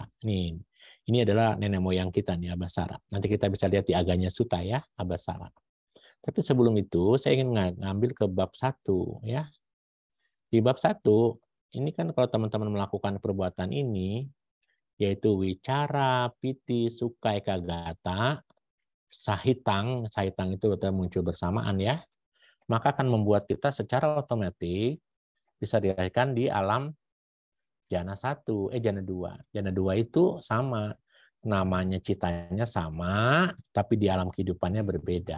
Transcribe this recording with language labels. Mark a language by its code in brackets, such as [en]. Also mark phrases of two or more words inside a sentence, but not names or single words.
[id] Ini adalah nenek moyang kita nih, Abasara. Nanti kita bisa lihat di Aganya Sutta ya, Abasara. Tapi sebelum itu saya ingin ngambil ke bab 1 ya. Di bab 1 ini kan kalau teman-teman melakukan perbuatan ini yaitu wicara, [pi] piti, sukha, ekagata, sahitang [id] itu muncul bersamaan ya. Maka akan membuat kita secara otomatis bisa dilahirkan di alam jana 1, jana 2. Jana 2 itu sama. Namanya citanya sama, tapi di alam kehidupannya berbeda.